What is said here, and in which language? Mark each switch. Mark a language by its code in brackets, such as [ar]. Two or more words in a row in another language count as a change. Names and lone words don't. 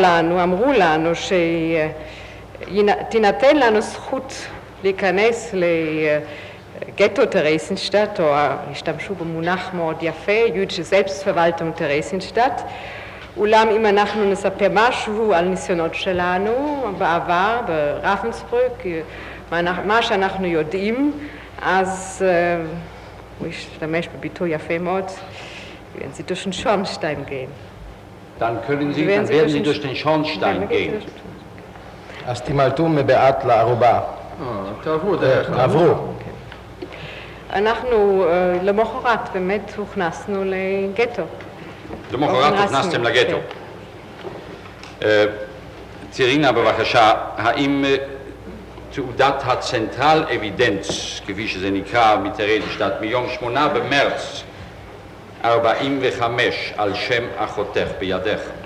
[he] אמרו לנו שתינתן לנו זכות להיכנס לגטו טרייסנשטט, או השתמשו במונח מאוד יפה, [de] jüdische Selbstverwaltung [he] טרייסנשטט, אולם אם אנחנו נספר משהו על ניסיונות שלנו בעבר בראבנסבורג, מה שאנחנו יודעים, אז הוא השתמש בביטוי יפה מאוד, [de] wenn Sie durch den Schornstein gehen. Dann werden Sie durch den Schornstein gehen. [he] אז תימלטו מבעט לערובה. תעברו דרך. עברו. אנחנו למחרת באמת הוכנסנו לגטו. למחרת הוכנסתם לגטו. תרינה בבקשה, האם תעודת [de] Zentral Evidenz, [he] כפי שזה נקרא מטרייסנשטט, מיום 8 במרץ 45 על שם אחותך בידך?